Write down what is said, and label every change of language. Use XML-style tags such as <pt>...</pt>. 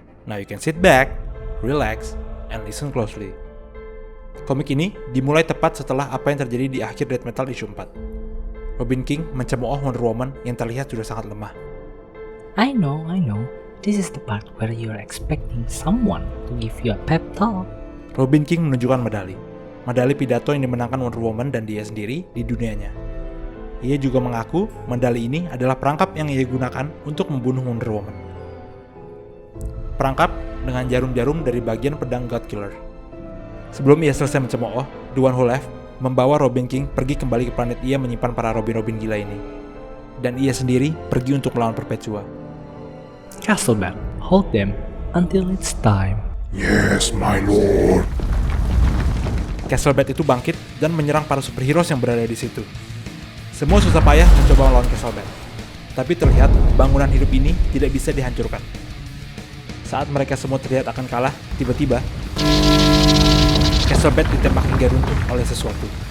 <en>Now you can sit back, relax, and listen closely.</en> <id>Komik ini dimulai tepat setelah apa yang terjadi di akhir Death Metal isu 4. Robin King mencemooh Wonder Woman yang terlihat sudah sangat lemah.</id> <en>I know. This is the part where you're expecting someone to give you a pep talk.</en> <id>Robin King menunjukkan medali pidato yang dimenangkan Wonder Woman dan dia sendiri di dunianya. Ia juga mengaku medali ini adalah perangkap yang ia gunakan untuk membunuh Wonder Woman. Perangkap dengan jarum-jarum dari bagian pedang God Killer. Sebelum ia selesai mencemooh, The One Who Left membawa Robin King pergi kembali ke planet ia menyimpan para Robin gila ini. Dan ia sendiri pergi untuk melawan Perpetua.</id> <en>Castlebat, hold them until it's time. Yes, my lord.</en> <id>Castlebat itu bangkit dan menyerang para superheroes yang berada di situ. Semua susah payah mencoba melawan Castlebat. Tapi terlihat bangunan hidup ini tidak bisa dihancurkan. Saat mereka semua terlihat akan kalah, tiba-tiba Castlebat ditembak hingga runtuh oleh sesuatu.</id>